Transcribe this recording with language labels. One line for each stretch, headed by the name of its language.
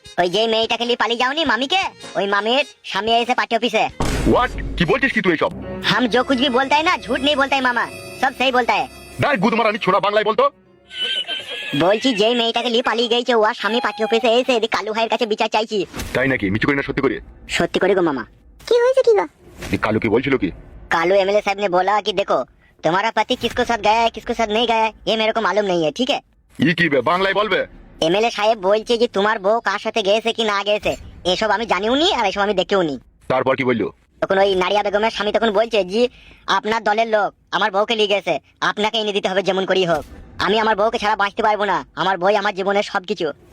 Bangla: ওই যে মেয়েটাকে নিয়ে পালিয়ে যাওনি মামিকে, ওই মামির স্বামী এসে পার্টি অফিসে। হোয়াট? কি বলছিস কি তুই এসব?
Hindi: हम जो कुछ भी बोलता है ना झूठ नहीं बोलता है मामा, सब सही बोलता है।
Bangla: দাই গুদ মারানি ছোড়া, বাংলায় বলতো। বলছি যে মেয়েটাকে নিয়ে পালিয়ে গেছে ও স্বামী পার্টি অফিসে এসে এদিকে কালু ভাইয়ের কাছে বিচার চাইছি। তাই নাকি? মিছু করি না সত্যি করে? সত্যি করে গো মামা। কি হয়েছে কি গো? এই কালু কি বলছিল কি?
Hindi: कालू एमएलए साहब ने बोला कि देखो तुम्हारा पति किसको साथ गया है किसको साथ नहीं गया है ये मेरे को मालूम नहीं है, ठीक है।
Bangla: ই কি বে, বাংলায় বলবে? এমএলএ সাহেব বলছে যে তোমার বউ কার সাথে গেছে কি না গেছে এসব আমি জানিও নি আর এসব আমি দেখেও নি। তারপর কি বললো? তখন ওই নারিয়া বেগমের স্বামী তখন বলছে জি আপনার দলের লোক আমার বউকে নিয়ে গেছে, আপনাকে এনে দিতে হবে যেমন করেই হোক। আমি আমার বউকে ছাড়া বাঁচতে পারবো না, আমার বই আমার জীবনের সবকিছু।